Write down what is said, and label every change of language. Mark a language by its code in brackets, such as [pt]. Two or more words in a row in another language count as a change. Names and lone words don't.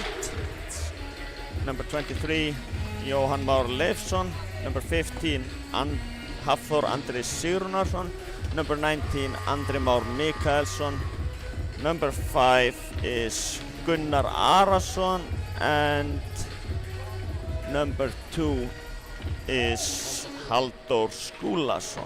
[en] It's number 23, Jóhann Már Leifsson. Number 15, Hafþór Andri Sigurðarson. Number 19, Andri Már Mikaelsson. Number 5 is Gunnar Arason, and number 2 is Halldór Skúlason.